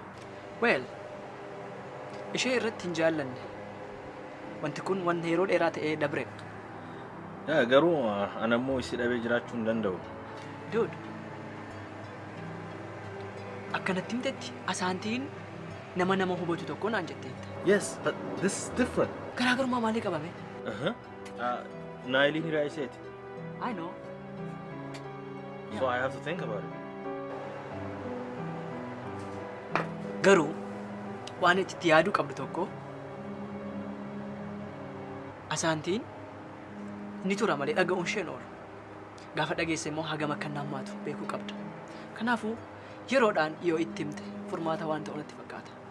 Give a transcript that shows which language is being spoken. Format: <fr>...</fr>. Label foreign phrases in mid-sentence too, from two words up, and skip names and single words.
<om>Well, ishee irratti hin jaallanne. Wanti kun wanta yeroo dheeraa ta'ee dabre. Garuu anammoo isi dhabee jiraachuu hin danda'u. Dude. Akkanatti himtetti asaantiin nama hubatu tokko naan jetteetta.</om> <en>Yes, but this is different.</en> <om>Garaagarummaa maalii qabame? Naayiliin hiraa isheeti.</om> <en>I know. So I have to think about it.</en> <om>Garuu waan itti yaaduu qabdu tokko asaantiin ni tura malee dhaga'uun isheen oolu. Gaafa dhageesse immoo hagam akka nammaatu beekuu qabda. Kanaafuu yeroodhaan yoo itti himte furmaata waan ta'u natti fakkaata.</om>